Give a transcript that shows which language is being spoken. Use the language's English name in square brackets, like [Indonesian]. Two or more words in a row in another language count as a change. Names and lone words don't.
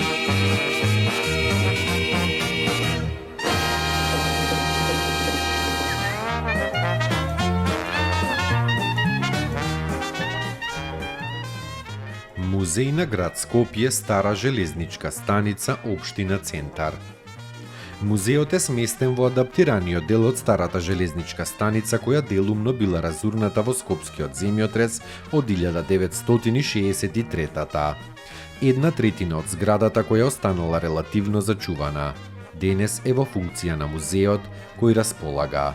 [Macedonian] Музеј на град Скопје, стара железничка станица, општина Центар. Muzejот е сместен во адаптираниот дел од старата железничка станица која делумно била разурната во скопскиот земјотрес од 1963-та. 1/3 од зградата која останала релативно зачувана. Денес е во функција на музеот кој располага.